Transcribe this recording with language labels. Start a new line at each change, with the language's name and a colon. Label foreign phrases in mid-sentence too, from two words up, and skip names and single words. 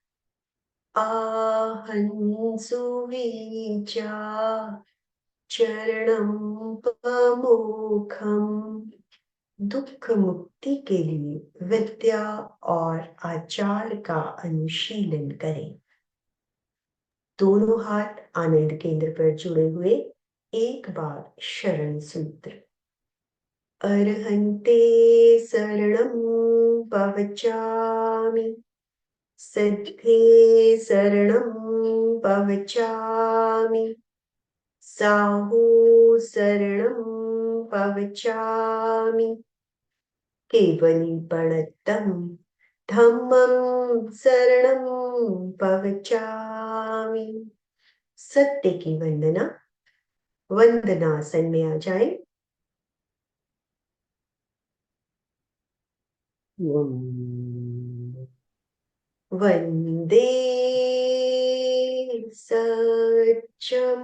Prakrit languages: आहंसु विचा चरणम प्रमुखम।
Hindi: दुख मुक्ति के लिए विद्या और आचार का अनुशीलन करें। दोनों हाथ आनंद केंद्र पर जुड़े हुए, एक बार शरण सूत्र।
Prakrit languages: अर्हन्ते शरणं पवचामि। सिद्धे शरणं पवचामि। साहू शरणं पवचामि। केवली प्रणतम धम्मं शरणं पवचामि।
Hindi: सत्य की वंदना। वंदनासन में आ जाए।
Prakrit languages: वंदे सच्चम।